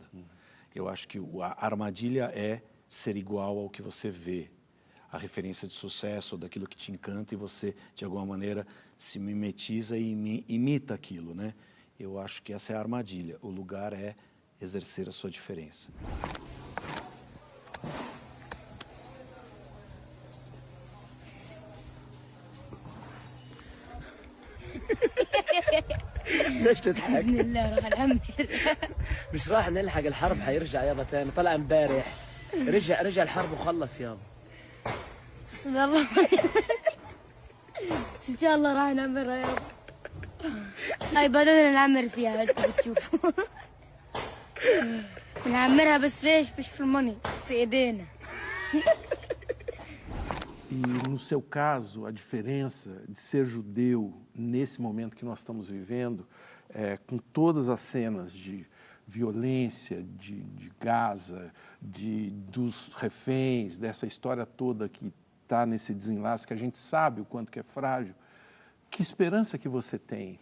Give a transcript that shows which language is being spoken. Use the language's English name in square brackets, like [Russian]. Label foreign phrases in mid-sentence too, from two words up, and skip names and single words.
[Portuguese] Eu acho que a armadilha é ser igual ao que você vê, a referência de sucesso, ou daquilo que te encanta, e você, de alguma maneira, se mimetiza e imita aquilo, né? Eu acho que essa é a armadilha. O lugar é exercer a sua diferença. [Arabic] ليش تضحك؟ بسم الله راح نعمر. مش راح نلحق الحرب، حيرجع يابا تاني، طلع امبارح رجع الحرب وخلص يابا. بسم الله. ان شاء الله راح نعمرها يابا. هاي بدنا نعمر فيها انت بتشوفوا. نعمرها بس ليش مش في الموني، في ايدينا. [Portuguese] E, no seu caso, a diferença de ser judeu nesse momento que nós estamos vivendo, com todas as cenas de violência, de Gaza, dos reféns, dessa história toda que está nesse desenlace, que a gente sabe o quanto que é frágil, que esperança que você tem?